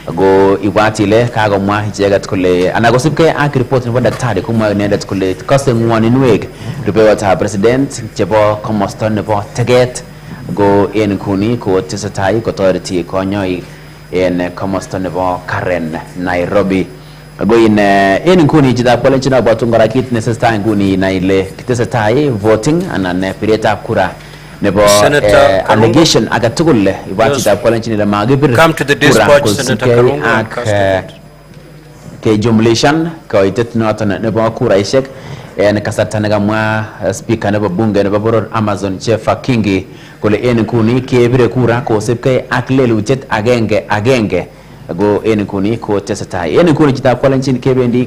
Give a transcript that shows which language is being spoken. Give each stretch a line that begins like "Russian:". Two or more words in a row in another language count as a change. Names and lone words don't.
Kalenjin: go ibwat ile kagomwa icheget kole ana kosipke ak report nebo daktari komwa inendet kole kose ngwoninwek rupeyotab president chebo komosta nebo teget go en kuni ko tesetai kotoreti konyoik en komosta nebo Karen Nairobi go en kuni chitab kolenjin abwatun kora kit netesetai nguni na ile tesetai voting anan piretab kura nebo allegation agatugul ibwat chitab kolenjin ile magibir
English: come to the dispatch, Senator Karungu,
Kalenjin: ak ke jumlishan koitet noton nebo kuraishek en kasarta nekamwa speaker nebo bunge nebo boror Amazon Jeff Kingi kole en kuni kebire kura kosipke ak lelutiet agenge go en kuni ko tesetai en kuni chitab kolenjin kebendi